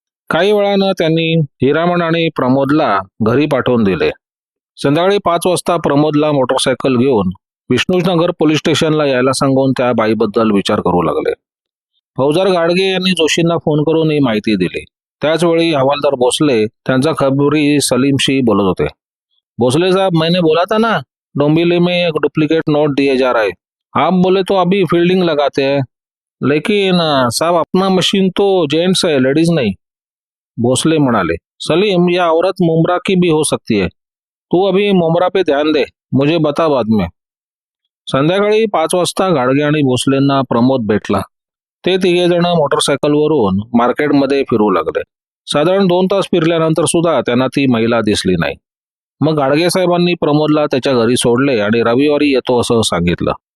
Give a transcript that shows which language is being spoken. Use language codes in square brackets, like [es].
[mr] काही वेळानं त्यांनी हिरामण आणि प्रमोदला घरी पाठवून दिले. संध्याकाळी 5 वाजता प्रमोदला मोटरसायकल घेऊन विष्णुनगर पोलीस स्टेशनला यायला सांगून त्या बाईबद्दल विचार करू लागले. फौजदार गाडगे यांनी जोशींना फोन करून ही माहिती दिली. त्याचवेळी हवालदार भोसले त्यांचा खबरी सलीमशी बोलत होते. [hi] भोसले साहब, मैंने बोला था ना डोंबिवली में एक डुप्लीकेट नोट दिए जा रहा है. आप बोले तो अभी फील्डिंग लगाते हैं, लेकिन साहब अपना मशीन तो जेंट्स है, लेडीज नहीं. [mr] भोसले म्हणाले, [hi] सलीम, यह औरत मुमरा की भी हो सकती है. तू अभी मुमरा पे ध्यान दे, मुझे बता बाद में. [mr] संध्याकाळी 5 वाजता गाडगे आणि भोसलेंना प्रमोद भेटला. ते तिघेजण मोटरसायकलवरून मार्केटमध्ये फिरू लागले. साधारण 2 तास फिरल्यानंतर सुद्धा त्यांना ती महिला दिसली नाही. मग गाडगे साहेबांनी प्रमोदला त्याच्या घरी सोडले आणि रविवारी येतो असं सांगितलं.